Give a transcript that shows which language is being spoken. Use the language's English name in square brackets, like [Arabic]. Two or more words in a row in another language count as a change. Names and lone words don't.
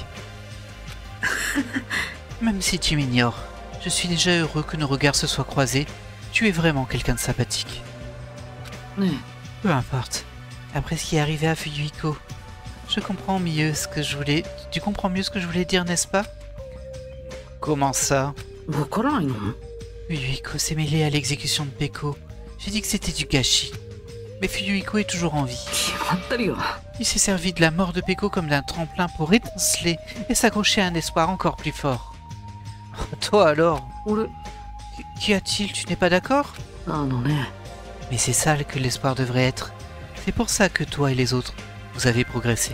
[French] Même si tu m'ignores, je suis déjà heureux que nos regards se soient croisés. Tu es vraiment quelqu'un de sympathique. Peu importe. Après ce qui est arrivé à Fuyuhiko, je comprends mieux ce que je voulais... Tu comprends mieux ce que je voulais dire, n'est-ce pas? Comment ça? [Japanese] わからないの？ [French] Fuyuhiko s'est mêlé à l'exécution de Peko. J'ai dit que c'était du gâchis. Mais Fuyuhiko est toujours en vie. [Japanese] 決まってるよ。 [French] Il s'est servi de la mort de Peko comme d'un tremplin pour étinceler et s'accrocher à un espoir encore plus fort. Toi alors? [Japanese] 俺、 [French] Qu'y a-t-il? Tu n'es pas d'accord? [Japanese] ね。 [French] Mais c'est ça que l'espoir devrait être. C'est pour ça que toi et les autres, vous avez progressé.